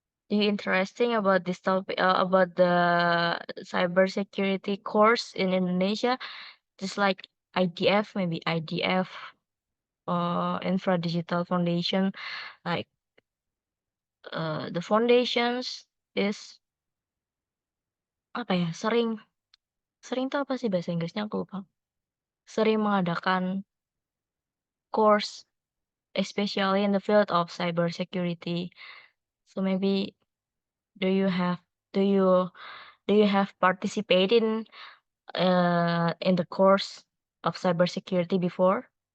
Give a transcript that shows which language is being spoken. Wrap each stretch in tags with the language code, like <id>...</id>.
<en>Do you interesting about this topic about the cybersecurity course in Indonesia? Just like IDF, maybe IDF or Infra Digital Foundation, like the foundations is</en> <id>apa ya? Sering tuh apa sih bahasa Inggrisnya aku lupa.</id> <en>Sering mengadakan course, especially in the field of cybersecurity. So maybe do you have do you participated in the course of cybersecurity before?</en>